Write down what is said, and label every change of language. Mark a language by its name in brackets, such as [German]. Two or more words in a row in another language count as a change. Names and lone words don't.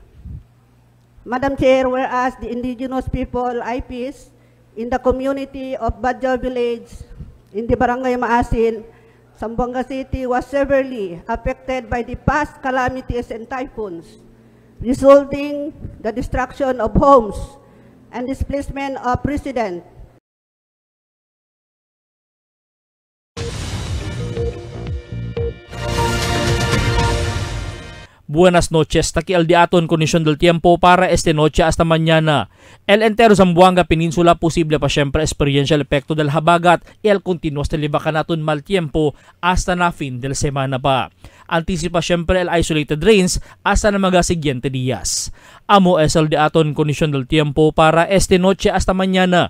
[English] Madam Chair, whereas the indigenous people IPs in the community of Bajau Village in the Barangay Maasin, Zamboanga City was severely affected by the past calamities and typhoons, resulting the destruction of homes and displacement of residents. [Chavacano] Buenas noches, takial diaton kondisyon del tiempo para este noche hasta mañana. El entero Zamboanga Peninsula posible pa siempre experiencia el epekto del habagat y el continuos telibakanaton mal tiempo hasta na fin del semana pa. Anticipa siempre el [English] isolated rains [Chavacano] hasta na mga siguiente días. Amo es el diaton kondisyon del tiempo para este noche hasta mañana.